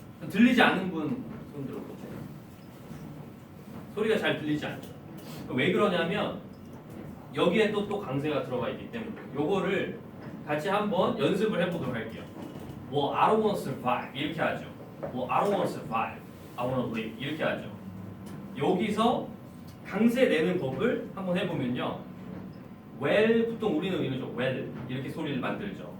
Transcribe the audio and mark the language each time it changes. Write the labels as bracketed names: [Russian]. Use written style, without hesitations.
[Korean] 들리지 않는 분 손 들어보세요. 소리가 잘 들리지 않죠. 왜 그러냐면 여기에 또 강세가 들어가 있기 때문에 요거를 같이 한번 연습을 해보도록 할게요. [English] Well, I don't want to survive [Korean] 이렇게 하죠. [English] Well, I don't want to survive. I want to live [Korean] 이렇게 하죠. 여기서 강세 내는 법을 한번 해보면요. Well 보통 우리는 이러죠. Well 이렇게 소리를 만들죠.